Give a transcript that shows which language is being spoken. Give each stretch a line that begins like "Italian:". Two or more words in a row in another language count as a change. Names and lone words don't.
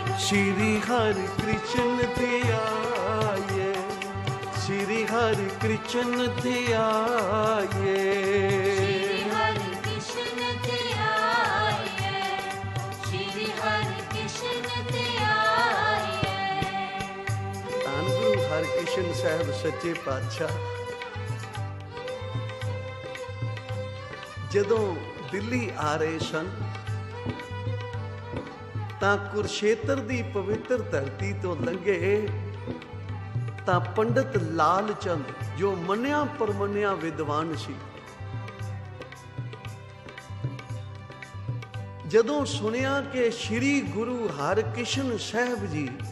Punjabi: ਸ੍ਰੀ ਹਰਿ ਕ੍ਰਿਸ਼ਨ ਧਿਆਏ, ਸ੍ਰੀ ਹਰਿ ਕ੍ਰਿਸ਼ਨ ਧਿਆਏ। ਸ੍ਰੀ ਹਰਿ ਕ੍ਰਿਸ਼ਨ ਧਿਆਏ, ਸ੍ਰੀ ਹਰਿ ਕ੍ਰਿਸ਼ਨ ਧਿਆਏ। ਧੰਨ ਗੁਰੂ ਹਰਕ੍ਰਿਸ਼ਨ ਸਾਹਿਬ ਸੱਚੇ ਪਾਤਸ਼ਾਹ ਜਦੋਂ ਦਿੱਲੀ ਆ ਰਹੇ ਸਨ ਤਾਂ ਕੁਰਸ਼ੇਤਰ ਦੀ ਪਵਿੱਤਰ ਧਰਤੀ ਤੋਂ ਲੰਘੇ ਤਾਂ ਪੰਡਤ ਲਾਲ ਚੰਦ ਜੋ ਮੰਨਿਆ ਪਰਮੰਨਿਆ ਵਿਦਵਾਨ ਸੀ, ਜਦੋਂ ਸੁਣਿਆ ਕਿ ਸ੍ਰੀ ਗੁਰੂ ਹਰਕ੍ਰਿਸ਼ਨ ਸਾਹਿਬ ਜੀ